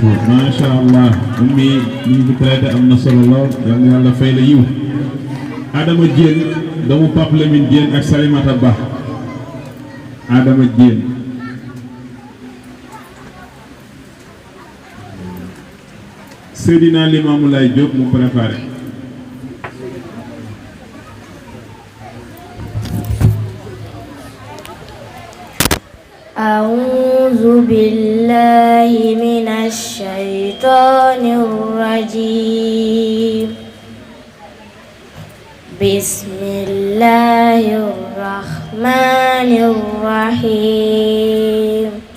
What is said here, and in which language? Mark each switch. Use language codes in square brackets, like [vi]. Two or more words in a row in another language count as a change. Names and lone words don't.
[ar] ما شاء الله [wo] ummi li ñu traité am na solo lool yal na Yàlla fay la yiw. Adama Diène doomu Pape Lamine Diène ak Salimata Ba. Adama Diène. Seydina Limamou Laye Diop mu préparé. [ar] أعوذ بالله من الشيطان الرجيم. بسم الله الرحمن الرحيم.